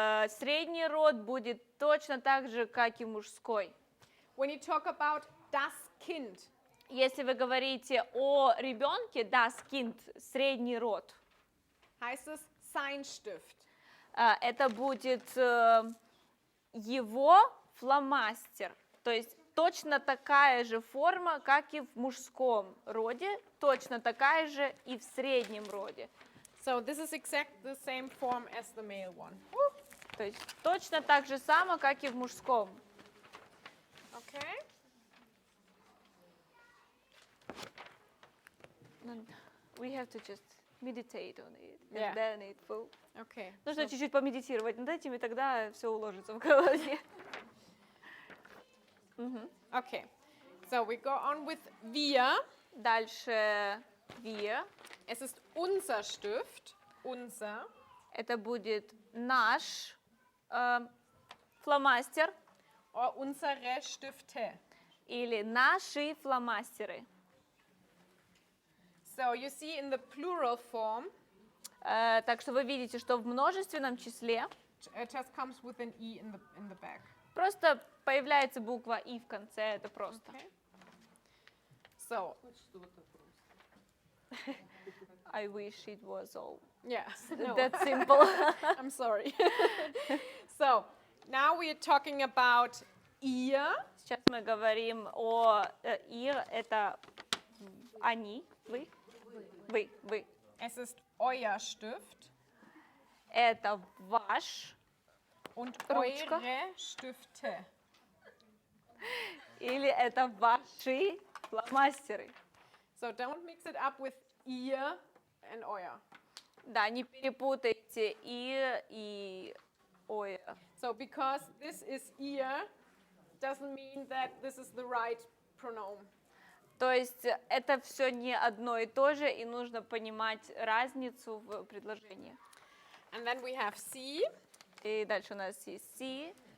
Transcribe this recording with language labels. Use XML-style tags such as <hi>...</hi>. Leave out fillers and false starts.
<ru>средний род будет точно так же, как и мужской.</ru> <en>When you talk about</en> <de>das Kind,</de> <ru>Если вы говорите о ребенке,</ru> <de>das Kind,</de> <ru>средний род,</ru> <de>heißt es sein Stift.</de> <ru>это будет его фломастер. То есть точно такая же форма, как и в мужском роде, точно такая же и в среднем роде.</ru> <en>So this is exactly the same form as the male one.</en> <ru>То есть точно так же само, как и в мужском.</ru> <en>Okay? We have to just meditate on it, Yeah. and then it will... Okay.</en> <ru>Нужно чуть-чуть помедитировать над этим, и тогда все уложится в голове.</ru> <en>Okay. So we go on with wir.</en> <ru>Дальше wir.</ru> <de>Es ist unser Stift. Unser.</de> <ru>Это будет наш фломастер</ru> <en>Or</en> <de>unsere Stifte.</de> <ru>или наши фломастеры.</ru> <en>So you see in the plural form,</en> <ru>Так что вы видите, что в множественном числе</ru> <en>it just comes with an e in the back.</en> <ru>просто появляется буква «и» в конце, это просто.</ru> <en>Okay. So I wish it was all yeah, no, that simple. I'm sorry. So now we are talking about ihr.</en> <ru>Сейчас мы говорим о «ir», это они, вы.</ru> <de>Es ist euer Stift</de> <ru>Это ваш</ru> <de>und</de> <ru>Ручка.</ru> <de>eure Stifte.</de> <ru>или это ваши фломастеры.</ru> <en>So don't mix it up with ihr and euer.</en> <ru>Да, не перепутайте и ой.</ru> <en>So because this is ihr doesn't mean that this is the right pronoun.</en> <ru>То есть это все не одно и то же, и нужно понимать разницу в предложении.</ru> <en>And then we have sie.</en> <ru>И дальше у нас есть sie.</ru>